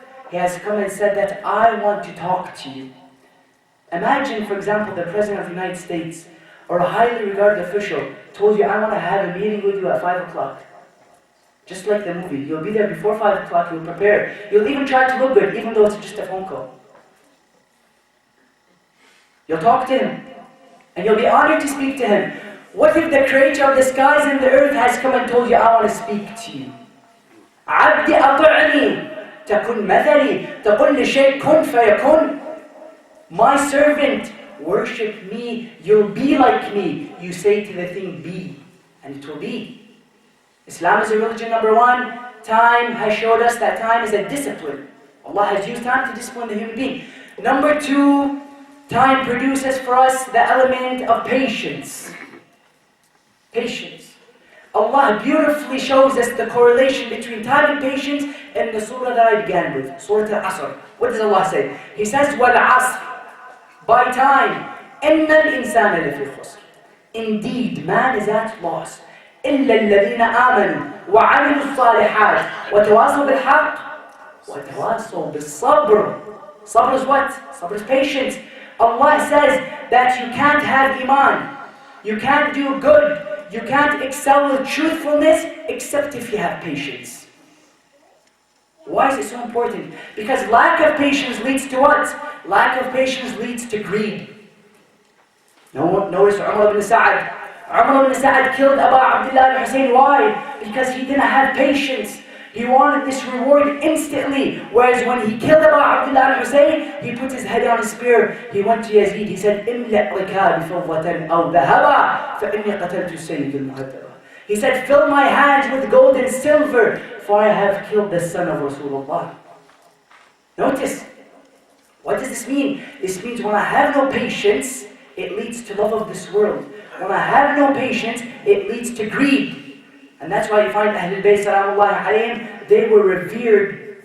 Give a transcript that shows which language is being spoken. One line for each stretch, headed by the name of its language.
English: He has come and said that I want to talk to you. Imagine, for example, the President of the United States or a highly regarded official told you, I want to have a meeting with you at 5 o'clock. Just like the movie. You'll be there before 5 o'clock, you'll prepare. You'll even try to look good, even though it's just a phone call. You'll talk to him. And you'll be honored to speak to him. What if the creator of the skies and the earth has come and told you, I want to speak to you?
Arabic: عبدي أطعني تكن مثلي تقول لشيء كن فيكون.
English: My servant, worship me, you'll be like me. You say to the thing, be, and it will be. Islam is a religion, number one. Time has showed us that time is a discipline. Allah has used time to discipline the human being. Number two, time produces for us the element of patience. Patience. Allah beautifully shows us the correlation between time and patience in the surah that I began with, Surah Al-Asr. What does Allah say? He says,
Arabic: وَالْعَصْرِ,
English: by time,
Arabic: إِنَّ الْإِنسَانَ لَفِي خُسْرٍ.
English: Indeed, man is at loss.
Arabic: إِلَّا الَّذِينَ آمَنُوا وَعَمِلُوا الصَّالِحَاتِ وَتَوَاصَوْا بِالْحَقِّ وَتَوَاصَوْا بِالصَّبْرِ.
English: Sabr is what? Sabr is patience. Allah says that you can't have iman, you can't do good, you can't excel with truthfulness except if you have patience. Why is it so important? Because lack of patience leads to what? Lack of patience leads to greed. Notice Umar ibn Sa'ad. Umar ibn Sa'ad killed Abu Abdullah al-Hussein. Why? Because he didn't have patience. He wanted this reward instantly. Whereas when he killed Abu Abdullah al-Hussein, he put his head on a spear. He went to Yazid. He said,
Arabic: إِمْلَأْ رِكَابِ فَضَّةً أَوْ ذَهَبًا فَإِنِّي قَتَلْتُ السَّيِّدُ الْمُعَدَّرَ.
English: He said, fill my hands with gold and silver, for I have killed the son of Rasulullah. Notice, What does this mean? This means when I have no patience, it leads to love of this world. When I have no patience, it leads to greed. And that's why you find Ahlul Bayt salamullahi alayhim, they were revered.